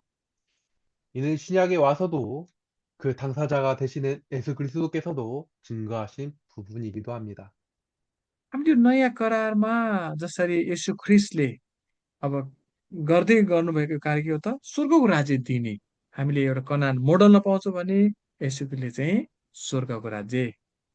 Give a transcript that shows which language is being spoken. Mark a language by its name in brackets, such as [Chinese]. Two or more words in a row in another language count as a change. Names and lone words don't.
[Korean] 이는 신약에 와서도 그 당사자가 되시는 예수 그리스도께서도 증거하신 부분이기도 합니다. [Nepali] हामीले यो नयाँ करारमा जसरी येशू ख्रीष्टले अब गर्दै गर्नुभएको कार्य के हो त स्वर्गको राज्य दिने हामीले एउटा कनान मोडलमा पाउँछौँ भने येशूले चाहिँ स्वर्गको राज्य।